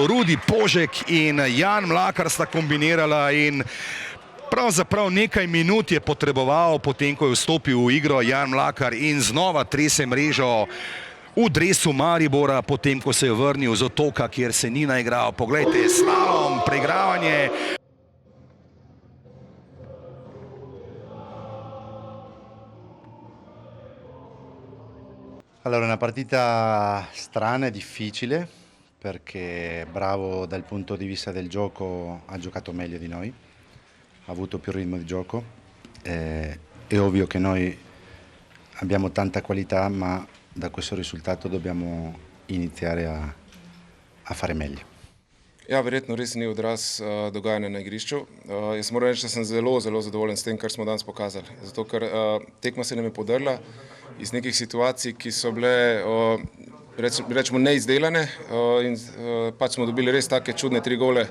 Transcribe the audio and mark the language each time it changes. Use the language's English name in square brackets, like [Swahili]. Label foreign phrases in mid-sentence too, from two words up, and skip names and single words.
[Slovenian] Rudi Požek in Jan Mlakar sta kombinirala in pravzaprav nekaj minut je potreboval, potem ko je vstopil v igro Jan Mlakar in znova trese mrežo v dresu Maribora, potem ko se je vrnil z Otoka, kjer se ni naigral. Poglejte, slalom, preigravanje. [Italian] Allora, una partita strana e difficile perché Bravo dal punto di vista del gioco ha giocato meglio di noi, ha avuto più ritmo di gioco. È ovvio che noi abbiamo tanta qualità, ma da questo risultato dobbiamo iniziare a fare meglio. [Slovenian] Ja, verjetno res ni odraz dogajanja na igrišču. Jaz moram reči, da sem zelo zadovoljen s tem, kar smo danes pokazali. Zato, ker tekma se nam je podrla iz nekih situacij, ki so bile, rečemo, neizdelane in pač smo dobili res take čudne 3 gole.